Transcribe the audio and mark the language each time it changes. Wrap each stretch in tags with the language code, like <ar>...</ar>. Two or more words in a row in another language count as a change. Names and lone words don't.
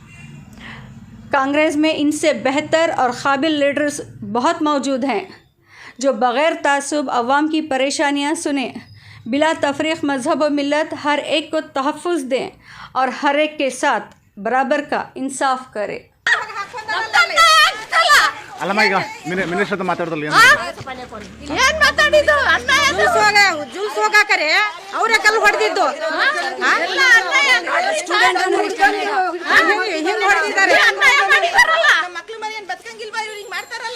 <ur>کانگریس میں ان سے بہتر اور قابل لیڈرز بہت موجود ہیں، جو بغیر تعصب عوام کی پریشانیاں سنے، بلا تفریق مذہب و ملت ہر ایک کو تحفظ دیں اور ہر ایک کے ساتھ برابر کا انصاف کریں.</ur> <kn>ಅಲ್ಲಮ್ಮ ಈಗ ಮಿನಿಸ್ಟರ್ ಹತ್ರ ಮಾತಾಡ್ದಲ್ಲ ಏನ್ ಮಾತಾಡಿದ್ದು? ಜೂಸ್ ಹೋಗಾಕರೆ ಅವರೇ ಕಲ್ಲು ಹೊಡೆದಿದ್ದು ಹಿಂಗ್ ಹೊಡೆದಿದ್ದಾರೆ. ಮಕ್ಳು ಮರಿ ಏನ್ ಬದುಕಂಗಿಲ್ವಾ? ಇವ್ರು ಹಿಂಗ್ ಮಾಡ್ತಾರಲ್ಲ.</kn>